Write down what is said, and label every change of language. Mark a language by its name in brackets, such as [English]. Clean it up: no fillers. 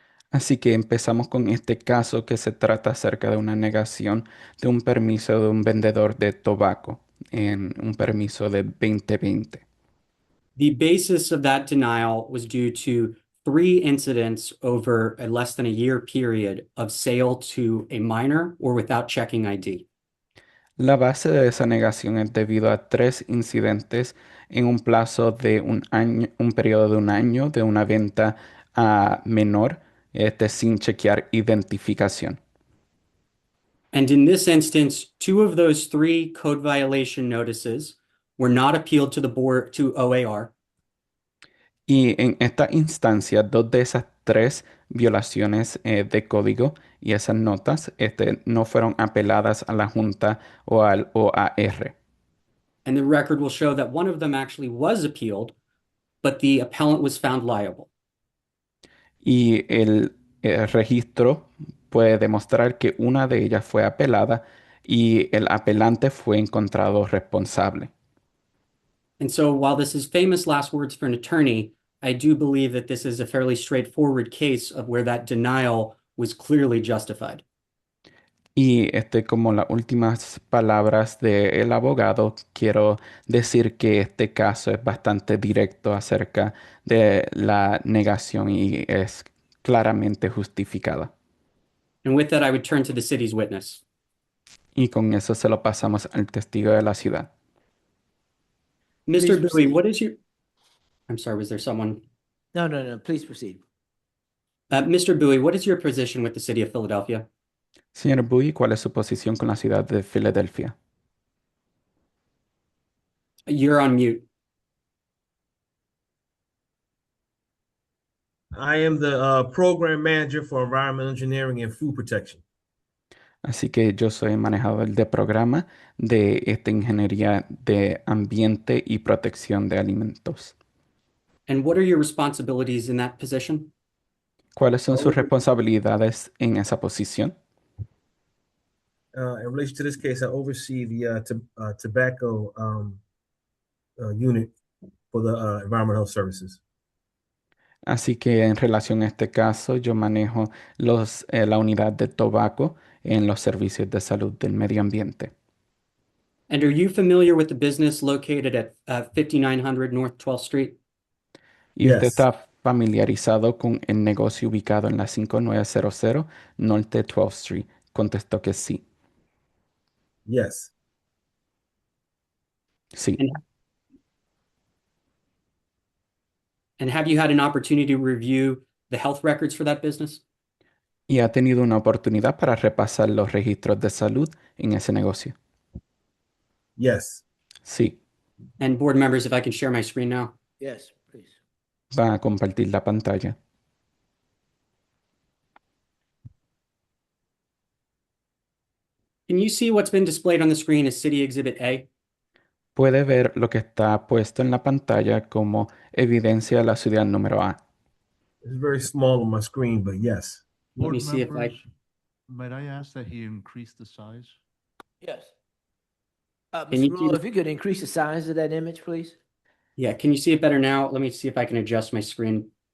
[Spanish] Así que empezamos con este caso que se trata acerca de una negación de un permiso de un vendedor de tabaco en un permiso de 2020. [English] The basis of that denial was due to 3 incidents over a less than a year period of sale to a minor or without checking ID. [Spanish] La base de esa negación es debido a 3 incidentes en un plazo de un año, un periodo de un año de una venta a menor sin chequear identificación. [English] And in this instance, 2 of those 3 code violation notices were not appealed to the board, to OAR. [Spanish] Y en esta instancia, 2 de esas 3 violaciones de código y esas notas no fueron apeladas a la Junta o al OAR. [English] And the record will show that one of them actually was appealed, but the appellant was found liable. [Spanish] Y el registro puede demostrar que una de ellas fue apelada y el apelante fue encontrado responsable. [English] And so while this is famous last words for an attorney, I do believe that this is a fairly straightforward case of where that denial was clearly justified. [Spanish] Y como las últimas palabras del abogado, quiero decir que este caso es bastante directo acerca de la negación y es claramente justificada. [English] And with that, I would turn to the city's witness. [Spanish] Y con eso se lo pasamos al testigo de la ciudad. [English] Mr. Bowie, proceed. what is your... I'm sorry, was there someone? No, no, no, please proceed. Mr. Bowie, what is your position with the city of Philadelphia? [Spanish] Señor Bowie, ¿cuál es su posición con la ciudad de Filadelfia? [English] You're on mute. I am the program manager for environmental engineering and food protection. [Spanish] Así que yo soy manejador de programa de esta ingeniería de ambiente y protección de alimentos. [English] And what are your responsibilities in that position? [Spanish] ¿Cuáles son sus responsabilidades en esa posición? [English] In relation to this case, I oversee the tobacco unit for the environmental health services. [Spanish] Así que en relación a este caso, yo manejo la unidad de tabaco en los servicios de salud del medio ambiente. [English] And are you familiar with the business located at 5900 North 12th Street? [Spanish] ¿Y usted [English] Yes. [Spanish] está familiarizado con el negocio ubicado en la 5900 Norte 12th Street? Contestó que sí. [English] Yes. [Spanish] Sí. [English] And have you had an opportunity to review the health records for that business? [Spanish] ¿Y ha tenido una oportunidad para repasar los registros de salud en ese negocio? [English] Yes. [Spanish] Sí. [English] And board members, if I can share my screen now. Yes, please. [Spanish] Va a compartir la pantalla. [English] Can you see what's been displayed on the screen as City Exhibit A? [Spanish] Puede ver lo que está puesto en la pantalla como evidencia de la ciudad número A. [English] It's very small on my screen, but yes. Let me Board see if I... members, might I ask that he increase the size? Yes. Can Mr. you see Rulo, the- if you could increase the size of that image, please? Yeah, can you see it better now? Let me see if I can adjust my screen.